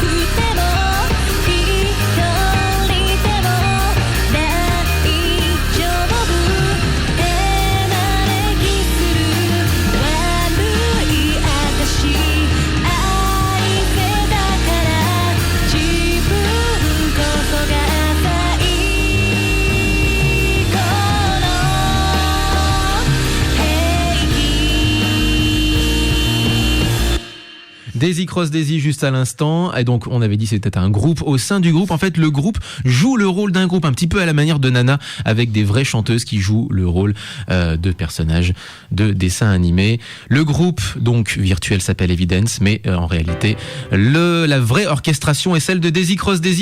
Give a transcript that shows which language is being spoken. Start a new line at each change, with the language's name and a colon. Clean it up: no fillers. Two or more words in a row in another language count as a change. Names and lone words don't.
Japanese: ても一人でも大丈夫手招きする悪い私愛せだから自分こそが最高の平気
French: Daisy Cross Daisy juste à l'instant, et donc on avait dit c'était un groupe au sein du groupe. En fait, le groupe joue le rôle d'un groupe, un petit peu à la manière de Nana, avec des vraies chanteuses qui jouent le rôle de personnages de dessins animés. Le groupe donc virtuel s'appelle Evidence, mais en réalité la vraie orchestration est celle de Daisy Cross Daisy.